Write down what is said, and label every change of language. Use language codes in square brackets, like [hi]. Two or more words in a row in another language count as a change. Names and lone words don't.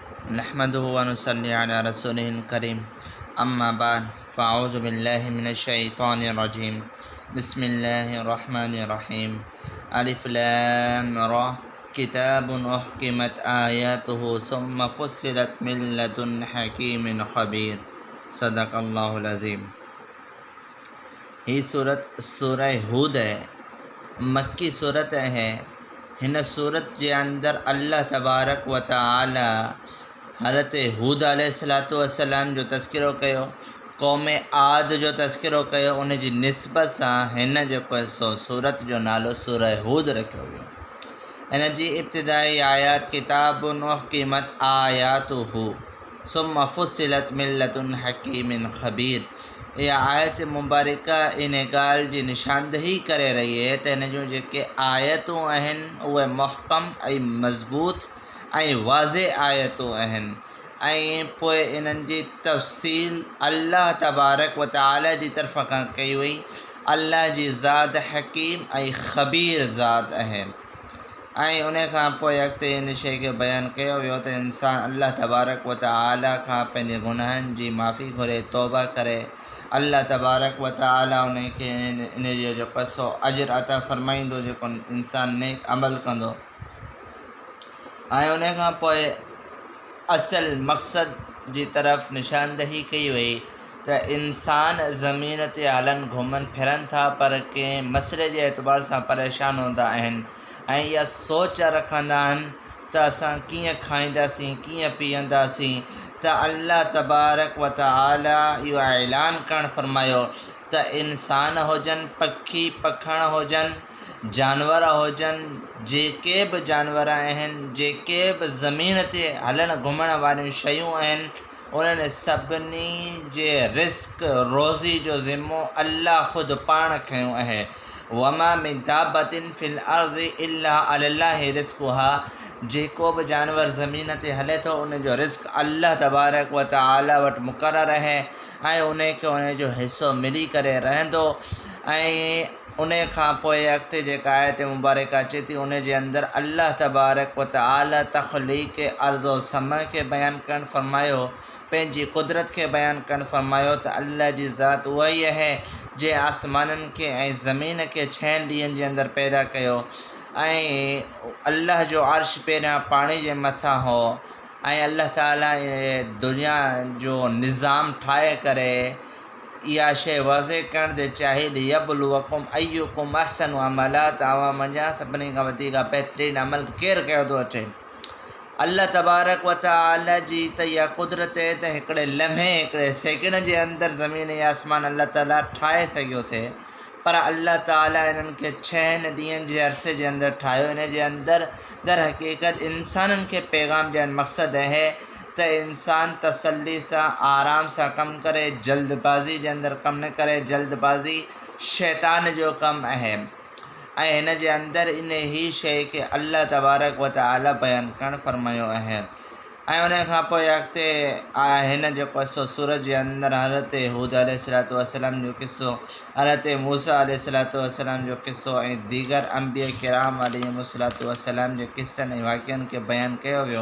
[ar] نحمده ونصلي على رسوله الكريم أما بعد فأعوذ بالله من الشيطان الرجيم بسم الله الرحمن الرحيم الر كتاب أحكمت آياته ثم فصلت من لدن حكيم خبير صدق الله العظيم. [sd] ही सूरत सूरह हूद है, मक्की सूरत है। हिन सूरत के अंदर अल्लाह [ar] तबारक व तआला [sd] हज़रत हूद [ar] अलैहिस्सलातु वस्सलाम [sd] जो तज़किरो कयो, क़ौम आद जो तज़किरो कयो, उन जी निस्बत सां हिन जेको सो सूरत जो नालो सूरह हूद रखियो वियो। हिन जी इब्तिदाई आयात [ar] كتاب أحكمت آياته ثم فصلت من لدن حكيم خبير. [sd] इहा आयत मुबारका इन ॻाल्हि जी निशानदही करे रही है त हिन जूं जेके आयतूं आहिनि उहे मुहकम ऐं मज़बूत ऐं वाज़े आयतूं आहिनि ऐं पोइ इन्हनि जी तफ़सील अल्लाह [ar] तबारक व तआला [sd] जी तरफ़ खां कई वई। अल्लाह जी ज़ात हकीम ऐं ख़बीर ज़ात आहे ऐं उन खां पोइ अॻिते इन शइ खे बयानु कयो वियो त इंसानु अल्लाह [ar] तबारक व तआला [sd] खां पंहिंजे गुनाहनि जी माफ़ी घुरे, तौबा करे। अल्लाह [ar] तबारक व तआला [sd] उन खे इन जो जेको सो अजर अता फ़रमाईंदो जेको इंसानु नेक अमल कंदो। ऐं उन खां पोइ असल मक़सद जी तरफ़ निशानदही कई वई त इंसान ज़मीन ते हलनि घुमनि फिरनि था, पर कंहिं मसइले जे एतबार सां परेशान हूंदा आहिनि ऐं इहा सोच रखंदा आहिनि त असां कीअं खाईंदासीं, कीअं पीअंदासीं। त अल्लाह [ar] तबारक व तआला [sd] इहो ऐलान करणु फ़रमायो त इंसान हुजनि, पखी पखण हुजनि, जानवर हुजनि, जेके बि जानवर आहिनि, जेके बि ज़मीन ते हलण घुमण वारियूं शयूं आहिनि, उन्हनि सभिनी जे रिस्क रोज़ी जो ज़िम्मो अल्लाह ख़ुदि पाण खयों आहे। [ar] وما من دابة في الأرض إلا على الله رزقها. [sd] जेको बि जानवर ज़मीन ते हले थो उन जो रिस्क अल्लाह [ar] तबारक व तआला [sd] वटि मुक़ररु आहे ऐं उन खे उन जो हिसो मिली करे रहंदो। ऐं उन खां पोइ अॻिते जेका आयत मुबारक अचे थी उन जे अंदरि अल्लाह [ar] तबारक व तआला [sd] तख़लीक़ अर्ज़ो समय खे बयानु करणु फ़रमायो, पंहिंजी कुदरत खे बयानु करणु फ़रमायो त अल्लाह जी ज़ात उहा ई आहे जे आसमाननि खे ऐं ज़मीन खे 6 ॾींहंनि जे अंदरि पैदा कयो ऐं अल्लाह जो अर्श पहिरियां पाणी जे मथां हो ऐं अल्लाह ताला दुनिया जो निज़ाम ठाहे करे इहा शइ वाज़े करण ते चाहे [ar] ليبلوكم أيكم أحسن عملا. [sd] तव्हां मञा सभिनी खां वधीक बहितरीनु अमल केरु कयो थो अचे। अल्लाह [ar] तबारक व तआला [sd] जी त इहा कुदरत आहे त हिकिड़े लम्हे हिकिड़े सेकेंड जे अंदरि ज़मीन ऐं आसमान अल्लाह ताला ठाहे सघियो थे, पर अल्लाह ताला इन्हनि खे 6 ॾींहंनि जे अरसे जे अंदरि ठाहियो। इन जे अंदरि दर हक़ीक़त इंसाननि खे पैगाम ॾियणु मक़सदु आहे त इंसान तसल्ली सां आराम सां कमु करे, जल्दबाज़ी जे अंदरि कमु न करे। जल्दबाज़ी शैतान जो कमु आहे ऐं हिन जे अंदरि इन ई शइ खे अल्लाह [ar] तबारक व तआला [sd] बयानु करणु फ़रमायो आहे। ऐं उन खां पोइ अॻिते हिन जेको सो सूरत जे अंदरि हज़रत हूद [ar] अलैहिस्सलातु वस्सलाम [sd] जो क़िसो, हज़रत मूसा [ar] अलैहिस्सलातु वस्सलाम [sd] जो क़िसो ऐं दीगर अंबिया किराम [ar] अलैहिमुस्सलातु वस्सलाम [sd] जे क़िसनि ऐं वाक़िअनि खे बयानु कयो वियो।